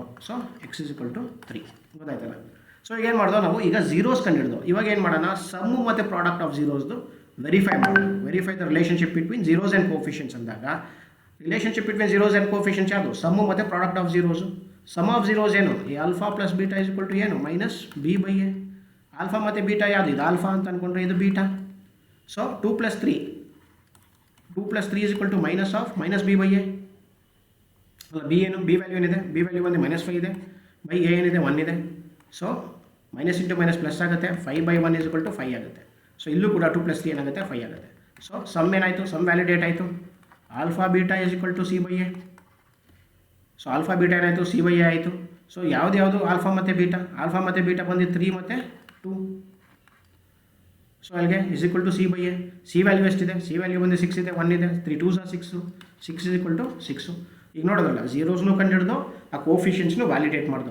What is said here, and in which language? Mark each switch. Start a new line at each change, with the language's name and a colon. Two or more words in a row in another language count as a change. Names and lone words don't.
Kannada: ಸೊ x = 3. ಗೊತ್ತಾಯ್ತಲ್ಲ. ಸೊ ಈಗ ಏನು ಮಾಡಿದೋ ನಾವು, ಈಗ ಝೀರೋಸ್ ಕಂಡುಹಿಡಿದು ಇವಾಗ ಏನು ಮಾಡೋಣ, ಸಮ್ ಮತ್ತು
English: product of zeros
Kannada: ವೆರಿಫೈ ಮಾಡೋಣ.
English: verify the relationship between zeros and coefficients ಅಂದಾಗ relationship between zeros and coefficients ಯಾವುದು, ಸಮ್ ಮತ್ತು product of zeros. sum of zeros ಏನು,
Kannada: α + β = ಏನು, -b/a. ಆಲ್ಫಾ ಮತ್ತು ಬೀಟಾ ಯಾವುದು, ಇದು ಆಲ್ಫಾ ಅಂತ ಅಂದ್ಕೊಂಡ್ರೆ ಇದು ಬೀಟಾ. ಸೊ 2 + 3 = -b/a. ಅಲ್ಲ, ಬಿ ಏನು,
English: b value
Kannada: ಏನಿದೆ,
English: b value
Kannada: ಬಂದು -5 ಇದೆ,
English: by a
Kannada: ಏನಿದೆ 1 ಇದೆ. ಸೊ -× -+ ಆಗುತ್ತೆ, 5/1 = 5 ಆಗುತ್ತೆ. ಸೊ ಇಲ್ಲೂ ಕೂಡ 2 + 3 ಏನಾಗುತ್ತೆ, 5 ಆಗುತ್ತೆ. ಸೊ ಸಮ್ ಏನಾಯಿತು,
English: sum validate
Kannada: ಆಯಿತು. α β = c/a. ಸೊ α β ಏನಾಯಿತು, c/a ಆಯಿತು. ಸೊ ಯಾವುದು ಆಲ್ಫಾ ಮತ್ತು ಬೀಟಾ, ಆಲ್ಫಾ ಮತ್ತು ಬೀಟಾ ಬಂದಿದ್ದು 3 ಮತ್ತು 2. ಸೊ ಅಲ್ಲಿಗೆ = c/a.
English: c value
Kannada: ಎಷ್ಟಿದೆ,
English: c value
Kannada: ಬಂದು 6 ಇದೆ, 1 ಇದೆ, 3 2s 6, 6 = 6. ಈಗ ನೋಡೋದಲ್ಲ, ಝೀರೋಸ್ನು ಕಂಡುಹಿಡ್ದು ಆ ಕೋಫಿಷಿಯನ್ಸ್ನು ವ್ಯಾಲಿಡೇಟ್ ಮಾಡೋದು.